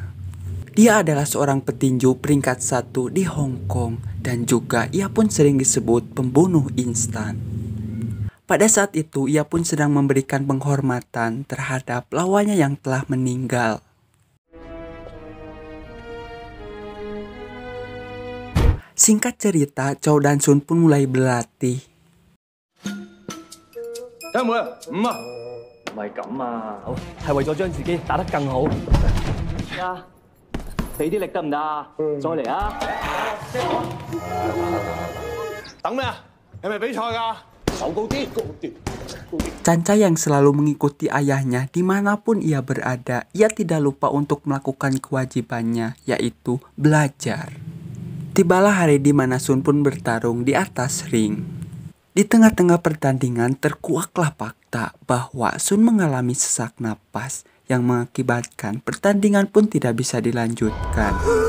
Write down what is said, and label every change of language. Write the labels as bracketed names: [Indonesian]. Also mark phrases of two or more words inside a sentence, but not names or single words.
[Indonesian] Dia adalah seorang petinju peringkat 1 di Hong Kong dan juga ia pun sering disebut pembunuh instan. Pada saat itu, ia pun sedang memberikan penghormatan terhadap lawannya yang telah meninggal. Singkat cerita, Chow dan Sun pun mulai berlatih. [Cantonese] 唔係咁啊，係為咗將自己打得更好。啊，俾啲力得唔得啊？再嚟啊！等咩啊？係咪比賽㗎？手高啲，高啲。 [Indonesian] Cancai yang selalu mengikuti ayahnya dimanapun ia berada, ia tidak lupa untuk melakukan kewajibannya, yaitu belajar. Tibalah hari di mana Sun pun bertarung di atas ring. Di tengah-tengah pertandingan terkuaklah fakta bahwa Sun mengalami sesak napas yang mengakibatkan pertandingan pun tidak bisa dilanjutkan.